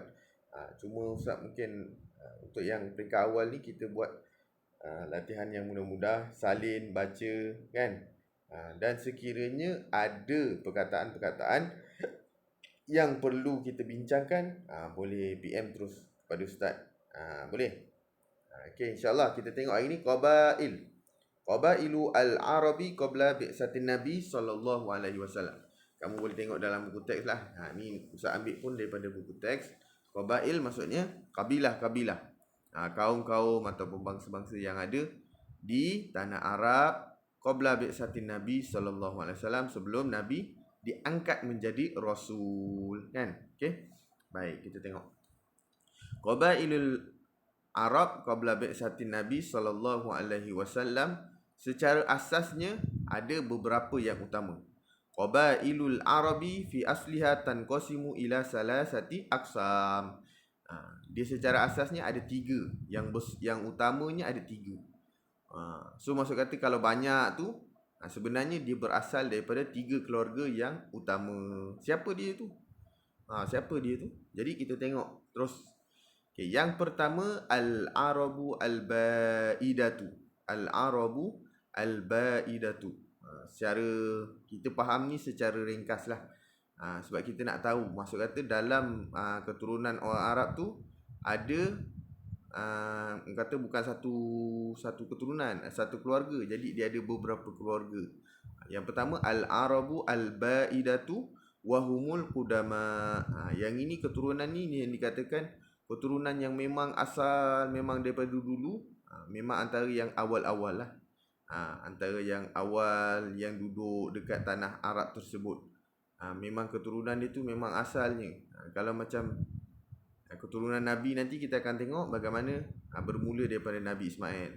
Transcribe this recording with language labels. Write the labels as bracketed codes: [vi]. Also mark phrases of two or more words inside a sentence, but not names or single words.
[ms] Cuma Ustaz mungkin untuk yang peringkat awal ni kita buat latihan yang mudah-mudah, salin baca kan. Dan sekiranya ada perkataan-perkataan yang perlu kita bincangkan, boleh PM terus kepada Ustaz. Boleh. Okey, insya-Allah kita tengok hari ni qabail. [ar] قبائل العرب قبل بعثة النبي صلى الله عليه وسلم. [ms] Kamu boleh tengok dalam buku teks lah. Ni Ustaz ambil pun daripada buku teks. Qabail maksudnya kabilah-kabilah. Kaum-kaum ataupun bangsa-bangsa yang ada di tanah Arab [ar] قبل بعثة النبي صلى الله عليه وسلم, [ms] sebelum Nabi diangkat menjadi rasul, kan? Okey. Baik, kita tengok. [ar] قبائل العرب قبل بعثة النبي صلى الله عليه وسلم, [ms] secara asasnya ada beberapa yang utama. [ar] قبائل العرب في أصلها تنقسم إلى ثلاثة أقسام. [ms] Dia secara asasnya ada tiga. Yang utamanya ada tiga. So maksud kata kalau banyak tu, sebenarnya dia berasal daripada tiga keluarga yang utama. Siapa dia tu? Jadi kita tengok terus. Okay, yang pertama [ar] العرب البائدة. العرب البائدة. [ms] Secara kita faham ni secara ringkas lah. Sebab kita nak tahu, maksud kata dalam keturunan orang Arab tu ada kata bukan satu keturunan, satu keluarga. Jadi dia ada beberapa keluarga. Yang pertama [ar] العرب البائدة وهم القدماء. [ms] Yang ini keturunan ni yang dikatakan keturunan yang memang asal, memang daripada dulu, memang antara yang awal-awal lah. Antara yang awal yang duduk dekat tanah Arab tersebut. Memang keturunan dia tu memang asalnya. Kalau macam keturunan Nabi, nanti kita akan tengok bagaimana bermula daripada Nabi Ismail.